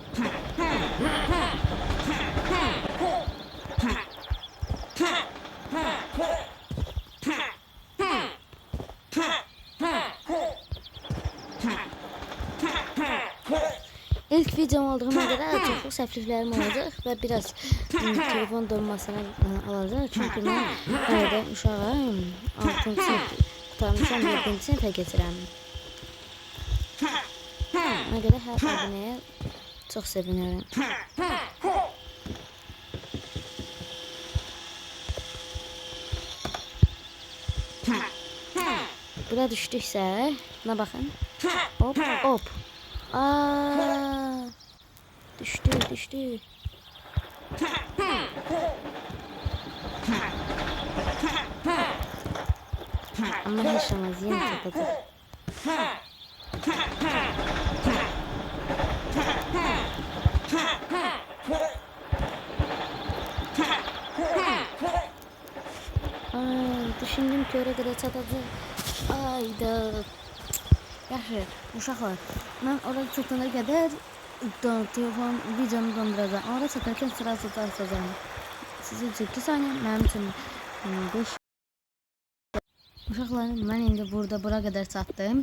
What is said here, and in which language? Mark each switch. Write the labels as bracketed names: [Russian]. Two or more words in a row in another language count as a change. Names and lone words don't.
[Azerbaijani] İlk videom olduğuna göre çoxlu səhvliklərim olacaq və biraz telefon donmasına alacaq. Çünki mən hələ uşağım 6-cı sinif qurtarmışam, 7-ci sinifə keçirəm. Ona görə hər abunəyə çox sevinirəm. Bura düşdüksə, buna baxın. Hop, hop. Düştü. [Turkish] Ama hiç olmaz, yine topladık. Düşündüm ki oraya kadar çatacak. Ayda. [Azerbaijani] Yaxşı, uşaqlar, mən orada çatana qədər telefon videomu donduracağım. Orada çatarkən sırası açacağım. Sizin üçün 2 saniye, mənim üçün 5. Uşaqlar, mən indi bura qədər çatdım.